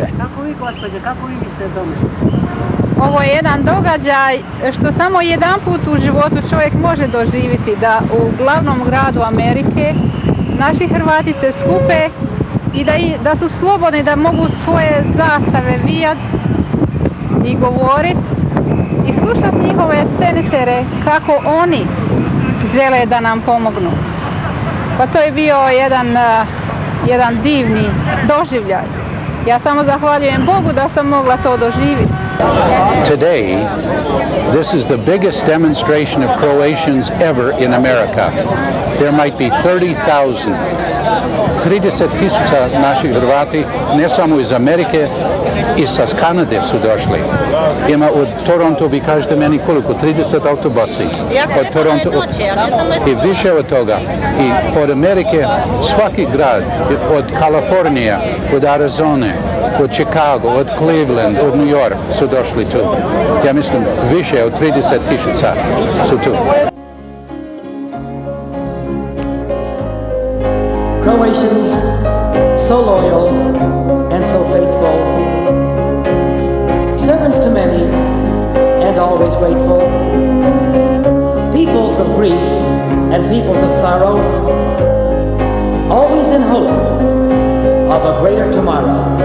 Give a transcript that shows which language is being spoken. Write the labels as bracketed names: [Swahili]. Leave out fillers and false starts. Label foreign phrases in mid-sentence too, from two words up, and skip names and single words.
[Croatian] Kako vi, gospođe, kako vi mislite tome? Ovo je jedan događaj što samo jedanput u životu čovjek može doživjeti, da u glavnom gradu Amerike naši Hrvati se skupe i da su slobodni, da mogu svoje zastave vijat i govorit i slušat njihove senatere kako oni žele da nam pomognu. Pa to je bio jedan divni doživljaj. Ja samo zahvaljujem Bogu da sam mogla to doživjeti. [English] Today, this is the biggest demonstration of Croatians ever in America. There might be 30,000. [Croatian] 30.000 naših Hrvati, ne samo iz Amerike, i sa Kanade su došli. Ima od Toronto, vi kažete meni koliko? 30 autobusi. Od Toronto i više od toga. I od Amerike svaki grad, od Kalifornije, od Arizone, od Chicago, od Cleveland, od New York su došli tu. Ja mislim više od 30.000 su tu. [English] Croatians, so loyal and so faithful, servants to many and always grateful, peoples of grief and peoples of sorrow, always in hope of a greater tomorrow.